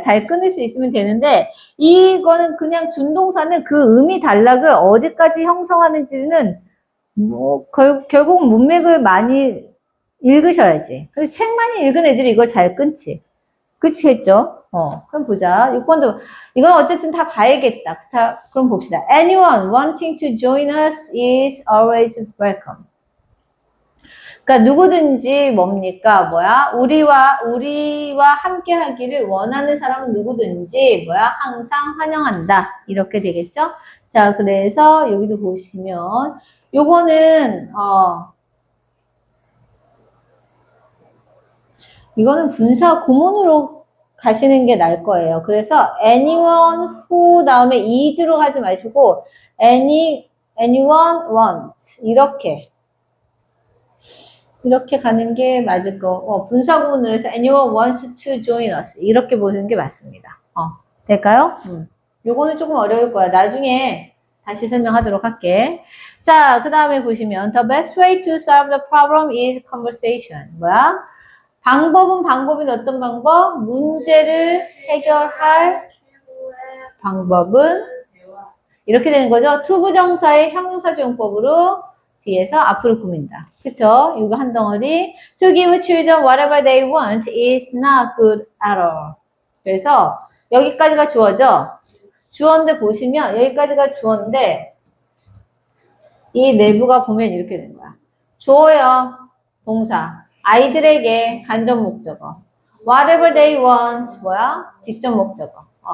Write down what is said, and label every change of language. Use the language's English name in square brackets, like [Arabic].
[Korean] 잘 끊을 수 있으면 되는데 이거는 그냥 준동사는 그 의미 단락을 어디까지 형성하는지는 뭐 결국은 문맥을 많이 읽으셔야지. 근데 책 많이 읽은 애들이 이걸 잘 끊지. 그치겠죠? 그럼 보자. 6번도 이건 어쨌든 다 봐야겠다. 그럼 봅시다. [English] Anyone wanting to join us is always welcome. [Korean] 그러니까 누구든지 뭡니까? 뭐야? 우리와 함께 하기를 원하는 사람은 누구든지 뭐야? 항상 환영한다. 이렇게 되겠죠? 자, 그래서 여기도 보시면 요거는 이거는 분사 구문으로 가시는 게 나을 거예요. 그래서 anyone who 다음에 is로 하지 마시고 anyone wants 이렇게 가는 게 맞을 거. 분사 구문으로 해서 [English] anyone wants to join us [Korean] 이렇게 보는 게 맞습니다. 될까요? 요거는 조금 어려울 거야. 나중에 다시 설명하도록 할게. 자, 그 다음에 보시면 [English] the best way to solve the problem is conversation. [Korean] 뭐야? 방법은 어떤 방법? 문제를 해결할 방법은 이렇게 되는 거죠. 투부정사의 형용사조용법으로 뒤에서 앞으로 꾸민다. 그쵸? 이거 한 덩어리. [English] To give children whatever they want is not good at all. [Korean] 그래서 여기까지가 주어죠. 주어인데 보시면 여기까지가 주어인데 이 내부가 보면 이렇게 되는 거야. 주어요. 동사. 아이들에게 간접 목적어. [English] Whatever they want. [Korean] 뭐야? 직접 목적어.